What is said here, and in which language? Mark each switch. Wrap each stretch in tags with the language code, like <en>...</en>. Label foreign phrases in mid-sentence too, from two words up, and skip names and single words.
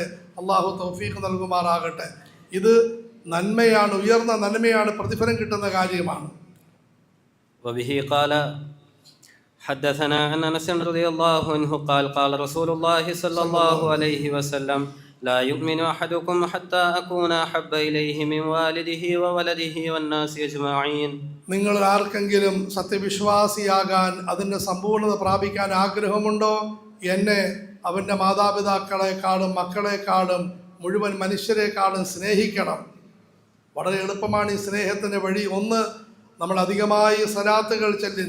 <ml>അള്ളാഹു തൗഫീഖ് നൽകുമാറാകട്ടെ. ഇത് നന്മയാണ്, ഉയർന്ന നന്മയാണ്, പ്രതിഫലം കിട്ടുന്ന കാര്യമാണ്.</ml> <ar>وبه قال حدثنا عن أنس رضي الله عنه قال قال رسول الله صلى الله عليه وسلم لا يؤمن أحدكم حتى أكون أحب إليه من والده وولده والناس أجمعين.</ar> <ml>നിങ്ങൾ ആർക്കെങ്കിലും സത്യവിശ്വാസിയാകാൻ, അതിൻ്റെ സമ്പൂർണ്ണത പ്രാപിക്കാൻ ആഗ്രഹമുണ്ടോ? എന്നെ അവൻ്റെ മാതാപിതാക്കളെക്കാളും മക്കളെക്കാളും മുഴുവൻ മനുഷ്യരെക്കാളും സ്നേഹിക്കണം. വളരെ എളുപ്പമാണ് ഈ സ്നേഹത്തിൻ്റെ വഴി. ഒന്ന്, നമ്മൾ അധികമായി സലാത്തുകൾ ചൊല്ലിൻ.</ml>